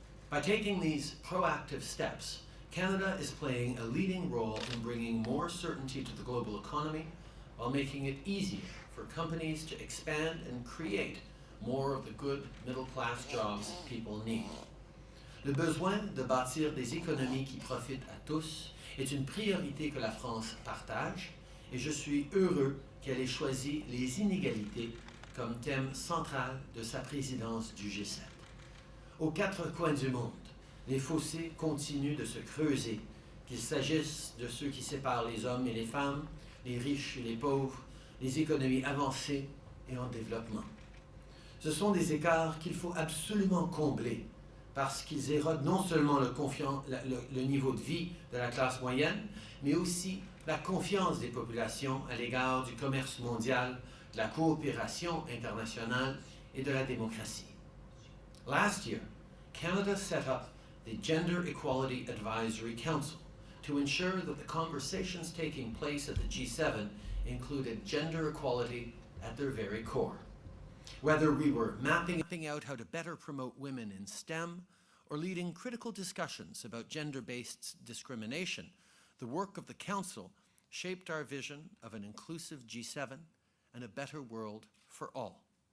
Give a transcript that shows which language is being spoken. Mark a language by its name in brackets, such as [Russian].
[English] By taking these proactive steps, Canada is playing a leading role in bringing more certainty to the global economy while making it easier for companies to expand and create more of the good middle-class jobs people need. [French] Le besoin de bâtir des économies qui profitent à tous est une priorité que la France partage et je suis heureux qu'elle ait choisi les inégalités comme thème central de sa présidence du G7. Aux quatre coins du monde, les fossés continuent de se creuser, qu'il s'agisse de ceux qui séparent les hommes et les femmes, les riches et les pauvres, les économies avancées et en développement. Ce sont des écarts qu'il faut absolument combler parce qu'ils érodent non seulement le niveau de vie de la classe moyenne, mais aussi la confiance des populations à l'égard du commerce mondial, de la coopération internationale et de la démocratie. [English] Last year, Canada set up the Gender Equality Advisory Council to ensure that the conversations taking place at the G7 included gender equality at their very core. Whether we were mapping out how to better promote women in STEM or leading critical discussions about gender-based discrimination, the work of the Council shaped our vision of an inclusive G7 and a better world for all.